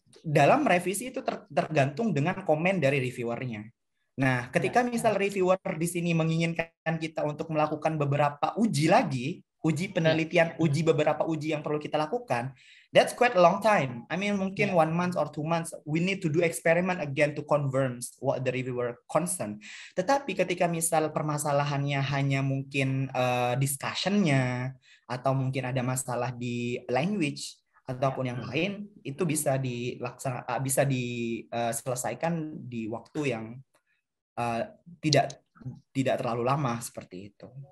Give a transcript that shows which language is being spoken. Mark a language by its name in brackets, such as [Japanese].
[Indonesian] dalam revisi itu tergantung dengan komen dari reviewernya. Nah, ketika Ya. misal reviewer di sini menginginkan kita untuk melakukan beberapa uji lagi, uji Ya. penelitian, uji beberapa uji yang perlu kita lakukan, [English] that's quite a long time. I mean, [Indonesian] mungkin [English] 1 month or 2 months, we need to do experiment again to confirm what the reviewer concern. [Indonesian] Tetapi ketika misal permasalahannya hanya mungkin discussion-nya, atau mungkin ada masalah di language, ataupun yang lain, itu bisa bisa diselesaikan di waktu yang tidak tidak terlalu lama seperti itu.